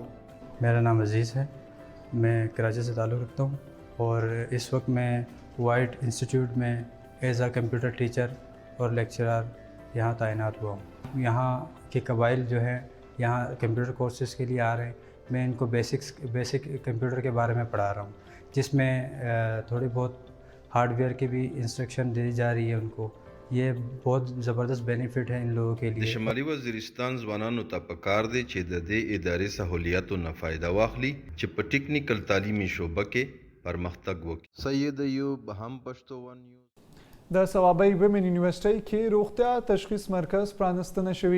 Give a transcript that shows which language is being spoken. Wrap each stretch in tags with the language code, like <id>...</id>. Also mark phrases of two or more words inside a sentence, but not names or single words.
<ur>میرا نام عزیز ہے، میں کراچی سے تعلق رکھتا ہوں اور اس وقت میں وائٹ انسٹیٹیوٹ میں</ur> <en>as a computer teacher</en> <ur>اور لیکچرر یہاں تعینات ہوا ہوں. یہاں کے قبائل جو ہے یہاں</ur> <en>computer courses</en> <ur>کے لیے آ رہے ہیں. میں ان کو</ur> <en>basic computer</en> <ur>کے بارے میں پڑھا رہا ہوں جس میں تھوڑی بہت ہارڈویئر کی بھی انسٹرکشن دی جا رہی ہے ان کو. یہ بہت زبردست بینیفٹ ہے ان لوگوں کے لیے.</ur> <ps>د شمالي وزیرستان ځوانانو ته پکار دی چې د دې ادارې سہولیاتو نه فایده واخلي چې په ټیکنیکل تعلیمي شعبه کې پرمختګ وکړي. سید ایوب هم پښتو ون نیوز. د صوابۍ ویمن یونیورسټۍ کې روغتیا تشخیص مرکز پرانستنه شوي.</ps>